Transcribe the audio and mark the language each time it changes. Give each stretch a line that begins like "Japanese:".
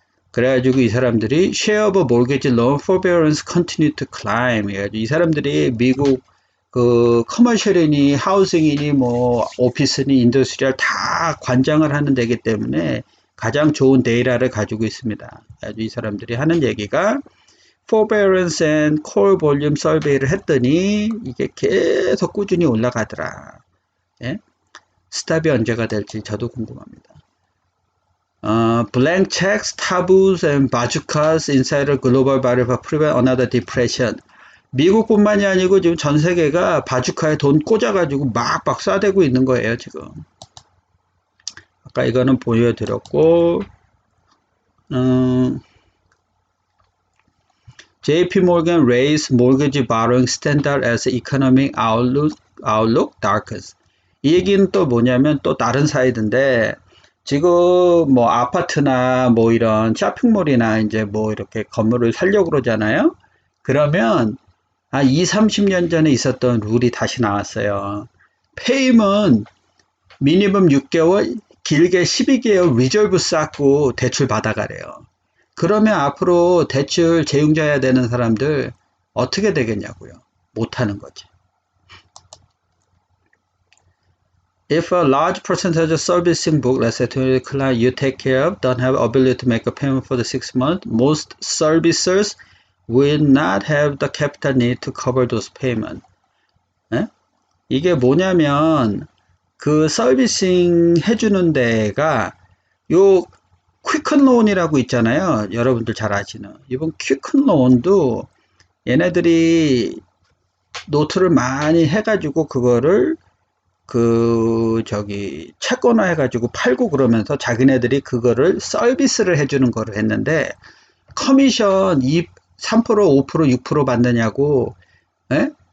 Korean: 그래가지고 이 사람들이
English: share of mortgage loan forbearance continue to climb.
Korean: 해가지고 이 사람들이 미국 그 커머셜이니 하우싱이니 뭐 오피스니 인더스트리얼 다 관장을 하는 데기 때문에 가장 좋은 데이터를 가지고 있습니다. 그래가지고 이 사람들이 하는 얘기가
English: forbearance and core volume survey
Korean: 를 했더니 이게 계속 꾸준히 올라가더라. 예? 스탑이 언제가 될지 저도 궁금합니다.
English: blank checks, taboos, and bazookas inside a global battle for prevent another depression.
Korean: 미국뿐만이 아니고 지금 전 세계가 바주카에 돈 꽂아가지고 막 쏴대고 있는 거예요, 지금. 아까 이거는 보여드렸고,
English: JP Morgan raised mortgage borrowing standard as economic outlook darkens.
Korean: 이 얘기는 또 뭐냐면 또 다른 사이드인데, 지금 뭐 아파트나 뭐 이런 쇼핑몰이나 이제 뭐 이렇게 건물을 살려고 그러잖아요. 그러면 2, 30년 전에 있었던 룰이 다시 나왔어요. 페임은 미니멈 6개월, 길게 12개월 리저브 쌓고 대출 받아가래요. 그러면 앞으로 대출 재융자해야 되는 사람들 어떻게 되겠냐고요. 못하는 거지.
English: If a large percentage of servicing book, let's say to the client you take care of, don't have ability to make a payment for the 6 months, most servicers will not have the capital need to cover those payments.
Korean: 예? 이게 뭐냐면 그 서비싱 해주는 데가 요 퀵큰 론이라고 있잖아요. 여러분들 잘 아시는 이번 퀵큰 론도 얘네들이 노트를 많이 해가지고 그거를 채권화 해가지고 팔고 그러면서 자기네들이 그거를 서비스를 해주는 거를 했는데 커미션 3%, 5%, 6% 받느냐고, 예?